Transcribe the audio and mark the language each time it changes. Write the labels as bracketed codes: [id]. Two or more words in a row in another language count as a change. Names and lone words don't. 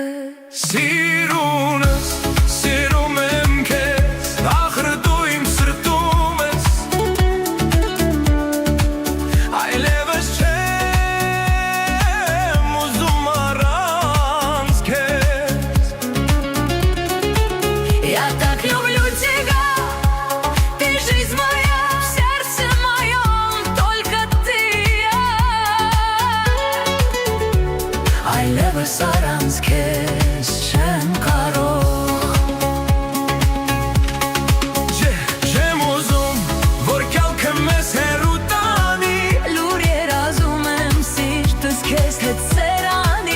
[hy] Սիրունս, սիրում եմ քեզ, ախր դու իմ սրտում ես, այլևս չեմ ուզում առանց քեզ. [ru] Я так люблю тебя, ты жизнь моя, в сердце моем только ты и я. [hy] Այլևս առանց քեզ չեմ կարող. Չեմ ուզում, որ կյանքը մեզ հեռու տանի, Լուր երազում եմ սիրտս քեզ հետ սերանի,